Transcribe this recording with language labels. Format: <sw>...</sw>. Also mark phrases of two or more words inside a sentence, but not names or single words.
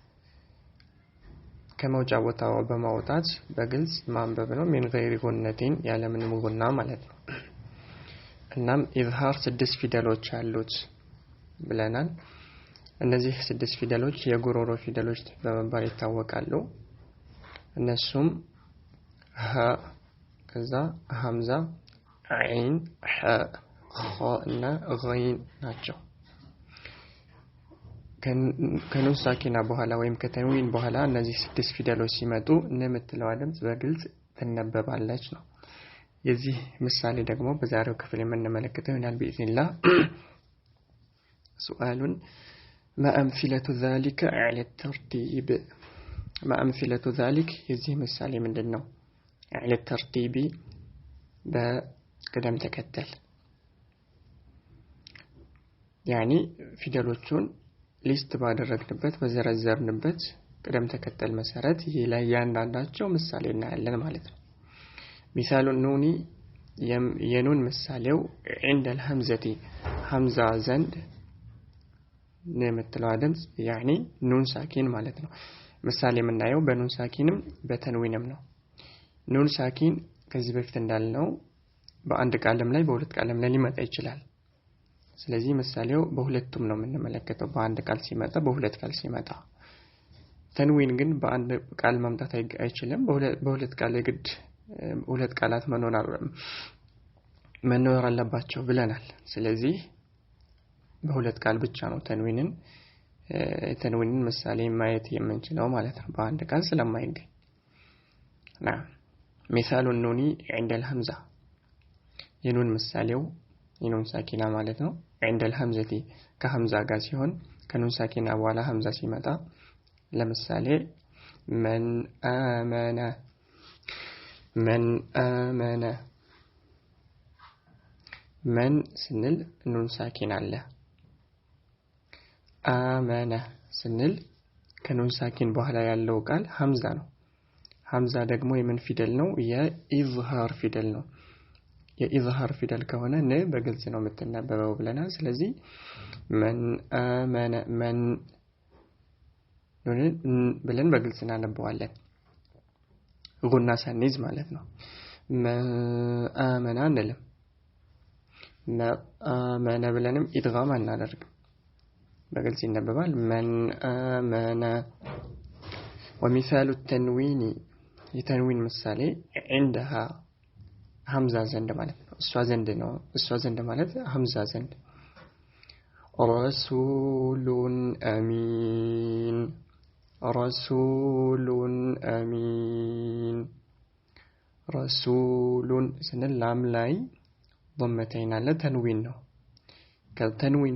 <am>ከመውጫ ቦታው በማውጣት በግልጽ ማንበብ ነው።</am> <ar>من غير غنة</ar> <am>ያለ ምንም ጉና ማለት ነው። እናም ኢዝሃር 6 ፊደሎች አሉት ብለናል። እነዚህ 6 ፊደሎች የጉሮሮ ፊደሎች በመባል ይታወቃሉ። እነሱም ሀ ከዛ ሐምዛ ዐይን ሐ ኸ እና ገይን ናቸው። ከኑን ሳኪና በኋላ ወይም ከተንዊን በኋላ እነዚህ 6 ፊደሎች ሲመጡ የምትለዋ ድምጽ በግልጽ ትነበባለች ነው። የዚህ ምሳሌ ደግሞ በዛሬው ክፍል የምንመለከተው ይሆናል</am> <ar>بإذنillah سؤال ما أمثلة ذلك على الترتيب ما أمثلة ذلك</ar> <am>የዚህ ምሳሌ ምንድነው</am> <ar>على الترتيب</ar> <am>በቅደም ተከተል يعني ፊደሎቹን ሊስት ባደረግንበት በዘረዘርንበት ቅደም ተከተል መሰረት ይሄ ላይ ያንዳንዳቸው ምሳሌ እናያለን ማለት ነው።</am> <ar>مثال النون</ar> <am>የኑን ምሳሌው</am> <ar>عند الهمزة</ar> <am>ሐምዛ ዘንድ የምትለዋ ድምጽ يعني ኑን ሳኪን ማለት ነው። ምሳሌ የምናየው በኑን ሳኪንም በተንዊንም ነው። ኑን ሳኪን ከዚህ በፊት እንዳልነው በአንድ ቃልም ላይ በሁለት ቃልም ላይ ሊመጣ ይችላል። ስለዚህ ምሳሌው በሁለቱም ነው የምንመለከተው በአንድ ቃል ሲመጣ በሁለት ቃል ሲመጣ። ተንዊን ግን በአንድ ቃል ማምጣት አይችልም። በሁለት ቃል የግድ ሁለት ቃላት መኖር አለባቸው ብለናል። ስለዚህ በሁለት ቃል ብቻ ነው ተንዊንን ምሳሌ ማየት የምንችለው ማለት ነው በአንድ ቃል ስለማይገኝ።</am> <ar>مثال النون عند الهمزة</ar> <am>የኑን ምሳሌው የኑን ሳኪና ማለት ነው</am> <ar>عند الهمزة</ar> <am>ከሐምዛ ጋር ሲሆን ከኑን ሳኪና በኋላ ሐምዛ ሲመጣ ለምሳሌ</am> <ar>من آمن من</ar> <am>ስንል ኑን ሳኪና አለ آمن ስንል ከኑን ሳኪን በኋላ ያለው ቃል ሐምዛ ነው። ሐምዛ ደግሞ የምን ፊደል ነው የኢዝሃር ፊደል ነው። የኢዝሃር ፊደል ከሆነ በግልጽ ነው የምትነበበው ብለናል። ስለዚህ</am> <ar>من آمن من</ar> <am>ብለን በግልጽ እናነበዋለን ጉና ሳንይዝ ማለት ነው።</am> <ar>من آمن</ar> <am>አንልም። آمن ብለንም ኢድጋም አናደርግም በግልጽ ይነበባል</am> <ar>من آمن ومثال التنوين</ar> <am>የተንዊን ምሳሌ عندها ሐምዛ ዘንድ ማለት ነው። እሷ ዘንድ ማለት ሐምዛ ዘንድ</am> <ar>رسول أمين</ar> <am>ረሱሉን ስንል ላም ላይ ضمتين አለ ተንዊን ነው። ከተንዊን</am>